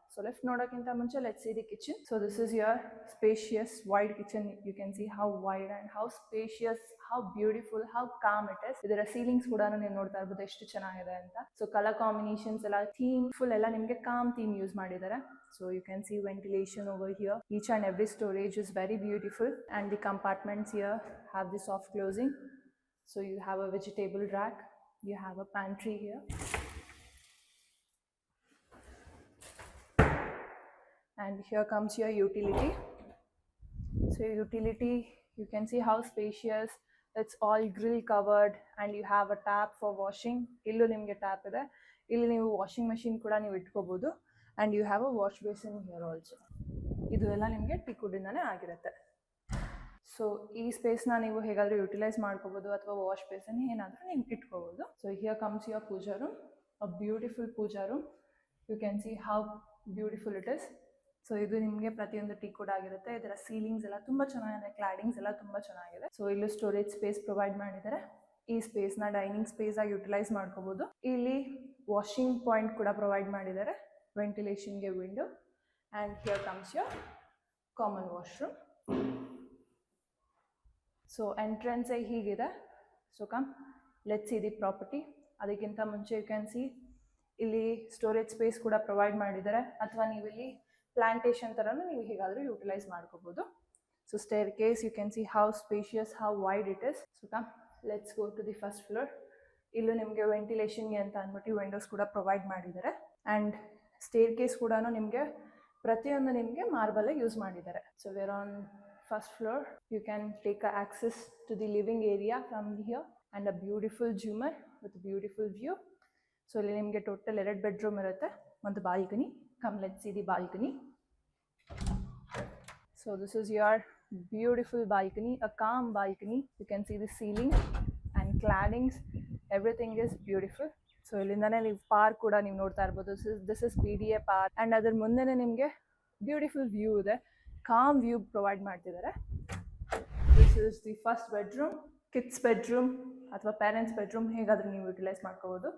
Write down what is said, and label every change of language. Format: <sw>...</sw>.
<en>so</en> <kn>lift ನೋಡೋಕ್ಕಿಂತ ಮುಂಚೆ</kn> <en>Let's see the kitchen. So this is your spacious wide kitchen. You can see how wide and how spacious, how beautiful, how calm it is.</en> <kn>ಇದರ ceilings ಕೂಡ ನೀವು ನೋಡ್ತಾ ಇರಬಹುದು ಎಷ್ಟು ಚೆನ್ನಾಗಿದೆ ಅಂತ. So colour combinations ಎಲ್ಲ ಥೀಮ್ ಫುಲ್ ಎಲ್ಲ ನಿಮಗೆ ಕಾಮ್ ಥೀಮ್ ಯೂಸ್ ಮಾಡಿದ್ದಾರೆ.</kn> <en>So you can see ventilation over here. Each and every storage is very beautiful and the compartments here have the soft closing. So you have a vegetable rack. You have a pantry here. And here comes your utility. So utility, you can see how spacious. It's all grill covered and you have a tap for washing.</en> <kn>Illu nimge tap ide. Illi ನೀವು washing machine ಕೂಡ ನೀವು ಇಟ್ಕೋಬಹುದು.</kn> <en>And you have a wash basin here also.</en> <kn>ಇದು ಎಲ್ಲ ನಿಮಗೆ ಟೀಕುಡ್ಡಿಂದಾನೇ ಆಗಿರುತ್ತೆ. So ಈ ಸ್ಪೇಸ್ನ ನೀವು ಹೇಗಾದರೂ ಯುಟಿಲೈಸ್ ಮಾಡ್ಕೋಬಹುದು ಅಥವಾ ವಾಶ್ ಬೇಸಿನ್ ಏನಾದರೂ ನೀವು ಇಟ್ಕೋಬಹುದು.</kn> <en>So here comes your pooja room, a beautiful pooja room. You can see how beautiful it is. So</en> <kn>ಇದು ನಿಮಗೆ ಪ್ರತಿಯೊಂದು ಟೀಕುಡ್ ಆಗಿರುತ್ತೆ. ಇದರ ಸೀಲಿಂಗ್ಸ್ ಎಲ್ಲ ತುಂಬ ಚೆನ್ನಾಗಿದೆ, ಕ್ಲಾಡಿಂಗ್ಸ್ ಎಲ್ಲ ತುಂಬ ಚೆನ್ನಾಗಿದೆ. ಸೊ ಇಲ್ಲಿ ಸ್ಟೋರೇಜ್ ಸ್ಪೇಸ್ ಪ್ರೊವೈಡ್ ಮಾಡಿದ್ದಾರೆ. ಈ ಸ್ಪೇಸ್ನ ಡೈನಿಂಗ್ ಸ್ಪೇಸ್ ಆಗಿ ಯುಟಿಲೈಸ್ ಮಾಡ್ಕೋಬಹುದು. ಇಲ್ಲಿ ವಾಷಿಂಗ್ ಪಾಯಿಂಟ್ ಕೂಡ ಪ್ರೊವೈಡ್ ಮಾಡಿದ್ದಾರೆ.</kn> <en>Ventilation ಗೆ window and here comes your common washroom. So entrance ಹೀಗಿದೆ. So come let's see the property.</en> <kn>ಅದಕ್ಕಿಂತ ಮುಂಚೆ</kn> <en>you can see</en> <kn>ಇಲ್ಲಿ ಸ್ಟೋರೇಜ್ ಸ್ಪೇಸ್ ಕೂಡ ಪ್ರೊವೈಡ್ ಮಾಡಿದ್ದಾರೆ. ಅಥವಾ ನೀವು ಇಲ್ಲಿ ಪ್ಲಾಂಟೇಶನ್ ಥರನೂ ನೀವು ಹೇಗಾದರೂ ಯುಟಿಲೈಸ್ ಮಾಡ್ಕೋಬಹುದು.</kn> <en>So staircase, you can see how spacious, how wide it is. So come let's go to the first floor.</en> <kn>ಇಲ್ಲೂ ನಿಮಗೆ ವೆಂಟಿಲೇಷನ್ಗೆ ಅಂತ ಅಂದ್ಬಿಟ್ಟು ವಿಂಡೋಸ್ ಕೂಡ ಪ್ರೊವೈಡ್ ಮಾಡಿದ್ದಾರೆ. ಆ್ಯಂಡ್ ಸ್ಟೇರ್ ಕೇಸ್ ಕೂಡ ನಿಮಗೆ ಪ್ರತಿಯೊಂದು ನಿಮಗೆ ಮಾರ್ಬಲ್ ಯೂಸ್ ಮಾಡಿದ್ದಾರೆ.</kn> <en>So where on first floor you can take access to the living area from here. And a beautiful jhoomar with beautiful view.</en> <kn>So ಇಲ್ಲಿ ನಿಮಗೆ ಟೋಟಲ್ 2 ಬೆಡ್ರೂಮ್ ಇರುತ್ತೆ, ಒಂದು balcony.</kn> <en>Come let's see the balcony. So this is your beautiful balcony, a calm balcony. You can see the ceiling and claddings, everything is beautiful.</en> <kn>So ಇಲ್ಲಿಂದಾನೆ ನೀವು park ಕೂಡ ನೀವು ನೋಡ್ತಾ ಇರ್ಬೋದು.</kn> <en>this is PDA park</en> <kn>and ಅದ್ರ ಮುಂದೆನೇ ನಿಮಗೆ beautiful view ಇದೆ, com view provide ಮಾಡ್ತಿದ್ದಾರೆ.</kn> <en>this is the first bedroom,</en> <kn>kids bedroom ಅಥವಾ ಪೇರೆಂಟ್ಸ್ ಬೆಡ್ರೂಮ್ ಹೇಗಾದ್ರೂ ನೀವು ಯುಟಿಲೈಸ್ ಮಾಡ್ಕೋಬೋದು.</kn>